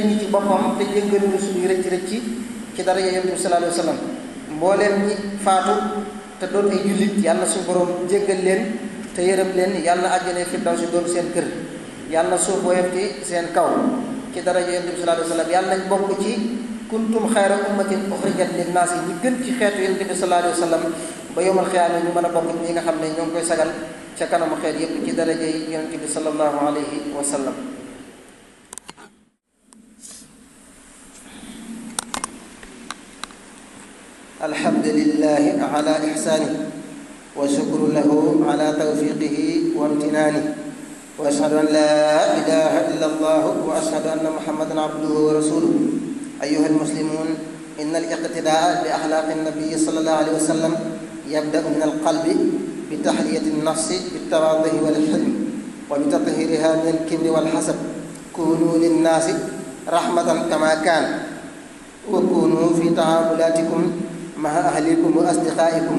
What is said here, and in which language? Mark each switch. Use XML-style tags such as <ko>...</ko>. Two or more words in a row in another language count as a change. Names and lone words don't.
<wo>ñu ci boppam te jéggal ñu suñuy rëcc ci dara Yonent bi</wo> <ar>صلى الله عليه وسلم</ar> <wo>mbooleem ñi faatu te doon ay jullit yàlla suñu borom jéggal leen te yërëm leen yàlla àjjana firdawsi doon seen kër yàlla suuf woyof ci seen kaw ci dara Yonent bi</wo> <ar>صلى الله عليه وسلم</ar> <wo>yàlla nañ bokk ci</wo> <ar>كنتم خير أمة أخرجت للناس</ar> <wo>yi ñi gën ci xeetu Yonent bi</wo> <ar>صلى الله عليه وسلم</ar> <wo>ba</wo> <ar>يوم القيامة</ar> <wo>ñu mën a bokk ñi nga xam ne ñoo ngi koy sagal ca kanamu xeet yépp ci daraja yi Yonent bi</wo> <ar>صلى الله عليه وسلم الحمد لله على إحسانه والشكر له على توفيقه وامتنانه وأشهد أن لا إله إلا الله وأشهد أن محمدا عبده ورسوله أيها المسلمون إن الاقتداء بأخلاق النبي صلى الله عليه وسلم يبدأ من القلب بتحلية النفس بالتواضع والحلم وبتطهيرها من الكبر والحسد كونوا للناس رحمة كما كان وكونوا في تعاملاتكم مع أهلكم وأصدقائكم</ar>